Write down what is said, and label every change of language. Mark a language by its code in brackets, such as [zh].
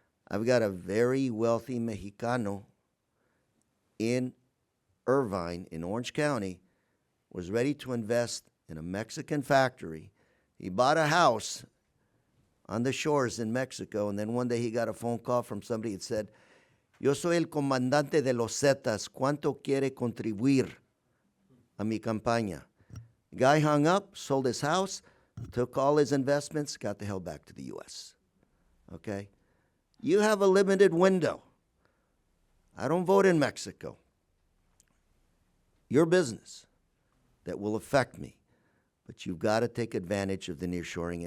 [en] I've got a very wealthy Mexicano in Irvine, in Orange County, was ready to invest in a Mexican factory. He bought a house on the shores in Mexico, and then one day he got a phone call from somebody that said, Yo soy el comandante de los Zetas. [es] ¿Cuánto quiere contribuir a mi campaña? [en] The guy hung up, sold his house, took all his investments, got the hell back to the U.S. Okay? You have a limited window. I don't vote in Mexico. Your business that will affect me. But you've got to take advantage of the nearshoring.